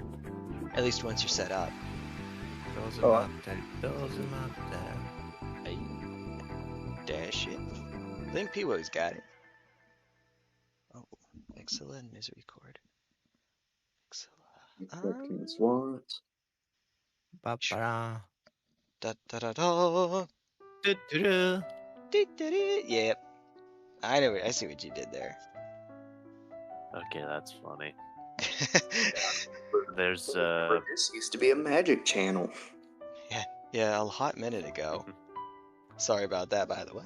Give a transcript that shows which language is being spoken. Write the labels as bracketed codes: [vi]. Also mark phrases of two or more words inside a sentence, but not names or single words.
[en] At least once you're set up. Doesn't Oh, matter. Doesn't matter. Hey, dash it. I think P-Wo's got it. Oh, excellent misery chord. Fucking swats. Ba-ba-da. Da da da da. Du-du-du. Yep. I see what you did there. Okay, that's funny. There's This used to be a magic channel. Yeah, a hot minute ago. Sorry about that, by the way.